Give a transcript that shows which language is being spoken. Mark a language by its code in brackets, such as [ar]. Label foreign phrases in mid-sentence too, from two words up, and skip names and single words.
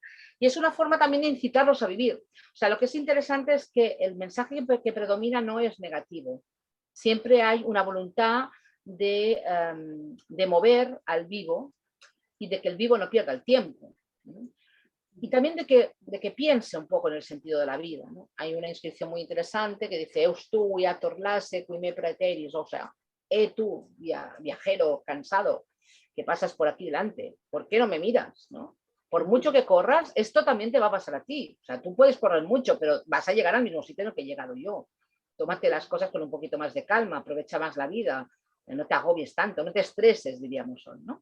[es] Y es una forma también de incitarlos a vivir. O sea, lo que es interesante es que el mensaje que predomina no es negativo. Siempre hay una voluntad de mover al vivo y de que el vivo no pierda el tiempo, ¿no? Y también de que piense un poco en el sentido de la vida, ¿no? Hay una inscripción muy interesante que dice: [la] Eus tu viator lasse qui me praeteris, [es] o sea, tú, viajero cansado, que pasas por aquí delante, ¿por qué no me miras, no? Por mucho que corras, esto también te va a pasar a ti. O sea, tú puedes correr mucho, pero vas a llegar al mismo sitio en el que he llegado yo. Tómate las cosas con un poquito más de calma, aprovecha más la vida, no te agobies tanto, no te estreses, diríamos, ¿no?